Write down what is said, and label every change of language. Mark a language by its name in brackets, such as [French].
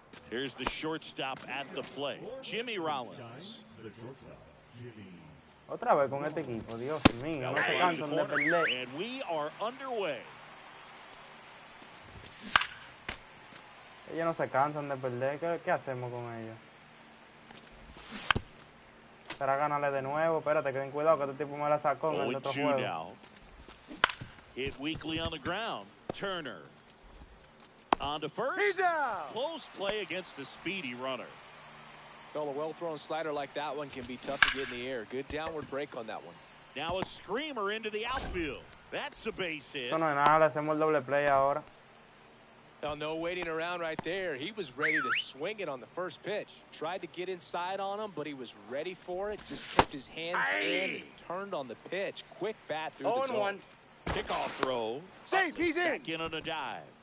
[English] Here's the shortstop at the plate, Jimmy Rollins. [Spanish] Otra vez con este equipo, Dios mío, no se cansan de perder. [English] And we are underway. [Spanish] Ellos no se cansan de perder. ¿Qué hacemos con ellos? Será ganarle de nuevo. Espérate, que ten cuidado que este tipo me la sacó en el otro juego. [English] Now. Hit weakly on the ground. Turner. On to first. He's down. Close play against the speedy runner. Well, a well-thrown slider like that one can be tough to get in the air. Good downward break on that one. Now a screamer into the outfield. That's a base hit. [Spanish] Eso no es nada, le hacemos el doble play ahora. [English] Well, no waiting around right there. He was ready to swing it on the first pitch. Tried to get inside on him, but he was ready for it. Just kept his hands in and turned on the pitch. Quick bat through the zone. 0-1. Kickoff throw. Safe, he's in. Back in on a dive.